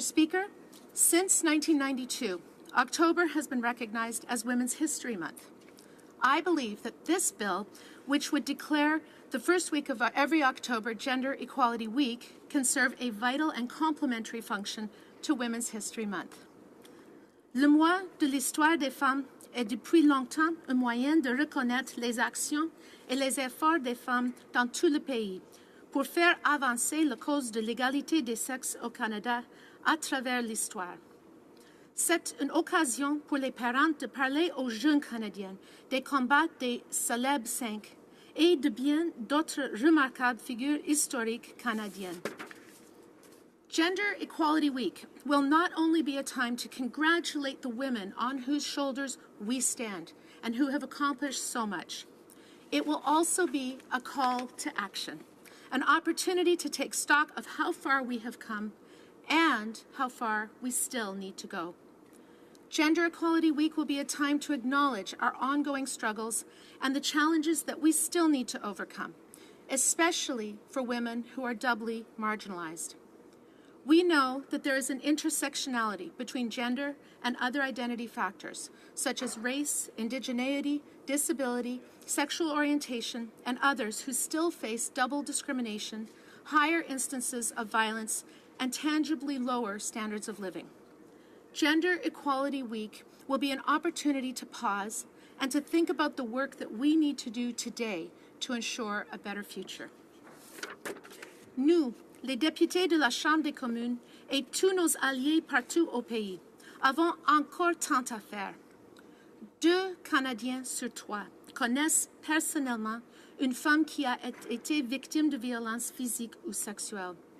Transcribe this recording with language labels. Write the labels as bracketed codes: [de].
[en] Speaker, since 1992, October has been recognized as Women's History Month. I believe that this bill, which would declare the first week of every October Gender Equality Week, can serve a vital and complementary function to Women's History Month. [fr] Le mois de l'histoire des femmes est depuis longtemps un moyen de reconnaître les actions et les efforts des femmes dans tout le pays pour faire avancer la cause de l'égalité des sexes au Canada à travers l'histoire. C'est une occasion pour les parents de parler aux jeunes Canadiennes des combats des célèbres 5 et de bien d'autres remarquables figures historiques canadiennes. [en] Gender Equality Week will not only be a time to congratulate the women on whose shoulders we stand and who have accomplished so much. It will also be a call to action, an opportunity to take stock of how far we have come and how far we still need to go. Gender Equality Week will be a time to acknowledge our ongoing struggles and the challenges that we still need to overcome, especially for women who are doubly marginalized. We know that there is an intersectionality between gender and other identity factors, such as race, indigeneity, disability, sexual orientation, and others who still face double discrimination, higher instances of violence, and tangibly lower standards of living. Gender Equality Week will be an opportunity to pause and to think about the work that we need to do today to ensure a better future. [fr] Nous, les députés de la Chambre des communes et tous nos alliés partout au pays, avons encore tant à faire. 2 Canadiens sur 3 connaissent personnellement une femme qui a été victime de violences physiques ou sexuelles.